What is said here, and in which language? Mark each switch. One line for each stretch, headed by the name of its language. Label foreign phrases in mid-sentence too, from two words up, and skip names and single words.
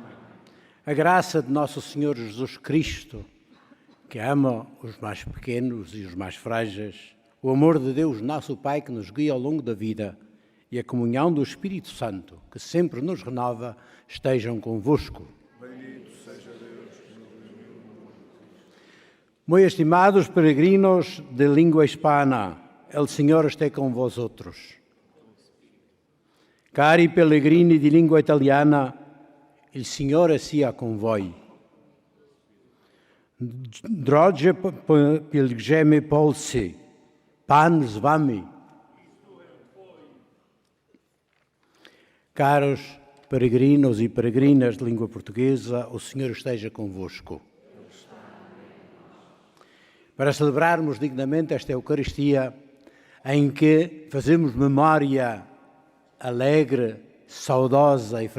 Portuguese: A graça de nosso Senhor Jesus Cristo, que ama os mais pequenos e os mais frágeis, o amor de Deus, nosso Pai, que nos guia ao longo da vida, e a comunhão do Espírito Santo, que sempre nos renova, estejam convosco. Bendito seja Deus.
Spanish: Muy estimados peregrinos de língua hispana, el
Portuguese: Senhor esteja com
Spanish: vosotros.
Italian: Cari pellegrini di lingua italiana, il Signore sia con voi.
Polish: Drogie pielgrzymi polscy, Pan z wami.
Portuguese: Caros peregrinos e peregrinas de língua portuguesa, o Senhor esteja convosco. Para celebrarmos dignamente esta Eucaristia, em que fazemos memória alegre, saudosa e